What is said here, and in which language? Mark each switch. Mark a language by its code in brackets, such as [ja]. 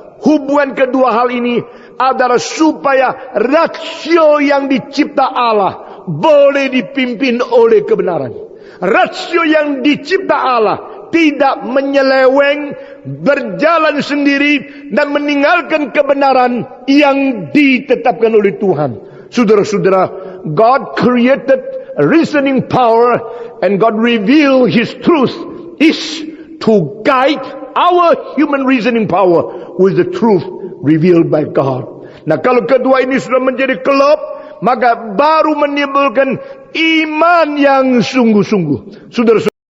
[id] Hubungan kedua hal ini adalah supaya rasio yang dicipta Allah boleh dipimpin oleh kebenaran. Rasio yang dicipta Allah tidak menyeleweng, berjalan sendiri, dan meninggalkan kebenaran yang ditetapkan oleh Tuhan. Saudara-saudara, [en] God created reasoning power and God revealed His truth is to guide our human reasoning power with the truth revealed by God. [id] Nah, kalau kedua ini sudah menjadi klop, maka baru menimbulkan iman yang sungguh-sungguh. Saudara-saudara,